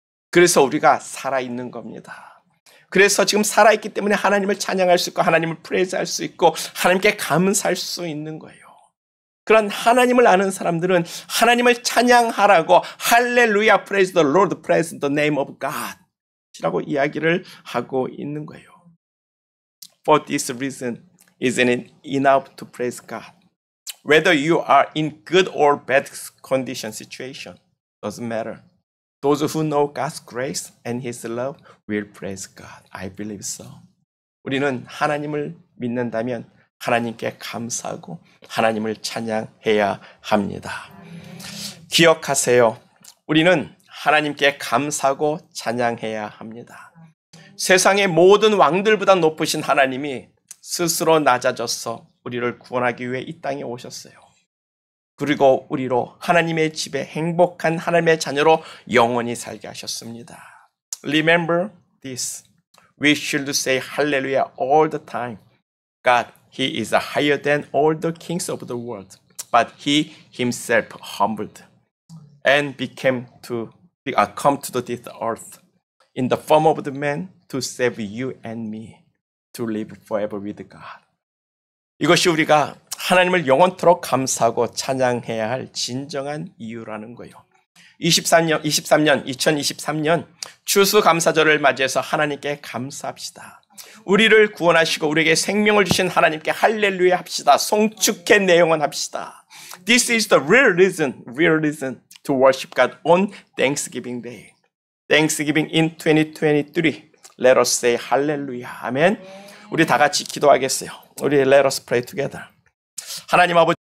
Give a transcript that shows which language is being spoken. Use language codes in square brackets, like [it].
[ko] 그래서 우리가 살아있는 겁니다. 그래서 지금 살아있기 때문에 하나님을 찬양할 수 있고 하나님을 프레이즈할 수 있고 하나님께 감사할 수 있는 거예요. 그런 하나님을 아는 사람들은 하나님을 찬양하라고 할렐루야, [en] praise the Lord, praise the name of God [ko] 라고 이야기를 하고 있는 거예요. [en] For this reason, isn't it enough to praise God? Whether you are in good or bad condition, situation, doesn't matter. Those who know God's grace and His love will praise God. I believe so. [ko] 우리는 하나님을 믿는다면 하나님께 감사하고 하나님을 찬양해야 합니다. 기억하세요. 우리는 하나님께 감사하고 찬양해야 합니다. 세상의 모든 왕들보다 높으신 하나님이 스스로 낮아져서 우리를 구원하기 위해 이 땅에 오셨어요. 그리고 우리로 하나님의 집에 행복한 하나님의 자녀로 영원히 살게 하셨습니다. [en] Remember this. We should say hallelujah all the time. God, He is higher than all the kings of the world. But He Himself humbled and come to this earth in the form of the man to save you and me to live forever with God. [ko] 이것이 우리가 하나님을 영원토록 감사하고 찬양해야 할 진정한 이유라는 거예요. 2023년 추수감사절을 맞이해서 하나님께 감사합시다. 우리를 구원하시고 우리에게 생명을 주신 하나님께 할렐루야 합시다. 송축해 내용은 합시다. [en] This is the real reason to worship God on Thanksgiving Day. Thanksgiving in 2023. Let us say hallelujah. [ko] 아멘. 우리 다 같이 기도하겠어요. 우리 [en] let us pray together. [ko] 하나님 아버지